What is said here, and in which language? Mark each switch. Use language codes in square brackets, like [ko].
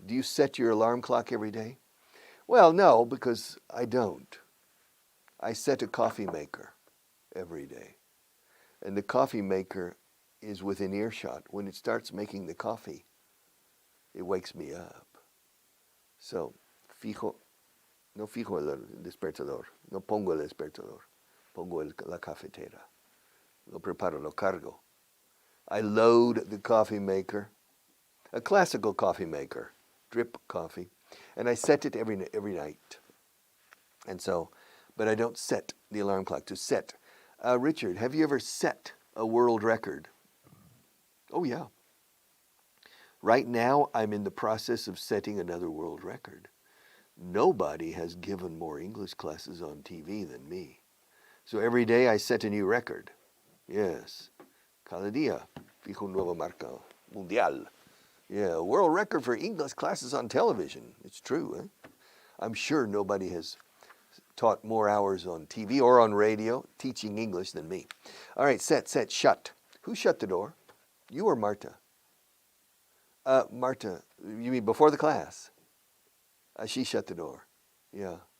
[en] Do you set your alarm clock every day? Well, no, because I don't. I set a coffee maker every day. And the coffee maker is within earshot. When it starts making the coffee, it wakes me up. [es] So, no fijo el despertador, no pongo el despertador, pongo la cafetera, lo preparo, lo cargo. [en] I load the coffee maker, a classical coffee maker, drip coffee, and I set it every night. And so, but I don't set the alarm clock to set. Richard, have you ever set a world record? Oh, yeah. Right now, I'm in the process of setting another world record. Nobody has given more English classes on TV than me. So every day I set a new record. Yes. [es] Cada día fijo un nuevo marca mundial. [en] Yeah, a world record for English classes on television. It's true, eh? I'm sure nobody has taught more hours on TV or on radio teaching English than me. All right, set, shut. Who shut the door? You or Marta? Marta, you mean before the class? She shut the door. Yeah.